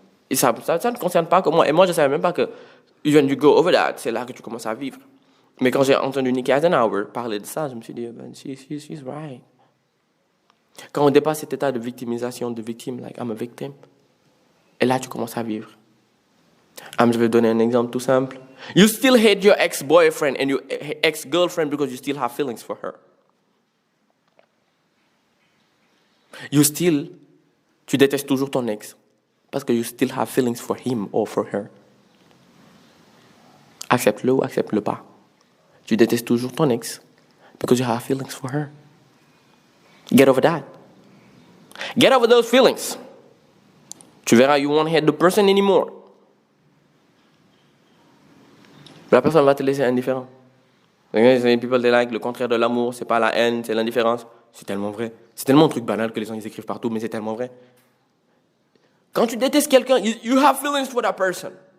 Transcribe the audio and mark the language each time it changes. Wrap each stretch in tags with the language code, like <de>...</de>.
<fr>Et ça ne concerne pas que moi. Et moi, je ne savais même pas que</fr> <en>when you go over that,</en> <fr>c'est là que tu commences à vivre. Mais quand j'ai entendu Nikki Eisenhower parler de ça, je me suis dit,</fr> <en>she's right.</en> <fr>Quand on dépasse cet état de victimisation, de victime,</fr> <en>like I'm a victim,</en> <fr>et là, tu commences à vivre. Je vais donner un exemple tout simple.</fr> <en>You still hate your ex-boyfriend and your ex-girlfriend because you still have feelings for her.</en> <fr>Tu détestes toujours ton ex parce que</fr> <en>you still have feelings for him or for her.</en> <fr>Accepte-le ou accepte-le pas. Tu détestes toujours ton ex</fr> <en>because you have feelings for her. Get over that. Get over those feelings.</en> <fr>Tu verras,</fr> <en>you won't hate the person anymore.</en> <fr>La personne va te laisser indifférent.</fr> <en>People they like,</en> <fr>le contraire de l'amour, c'est pas la haine, c'est l'indifférence. C'est tellement vrai. C'est tellement un truc banal que les gens ils écrivent partout, mais c'est tellement vrai. Quand tu détestes quelqu'un,</fr> <en>you have feelings for that person.</en>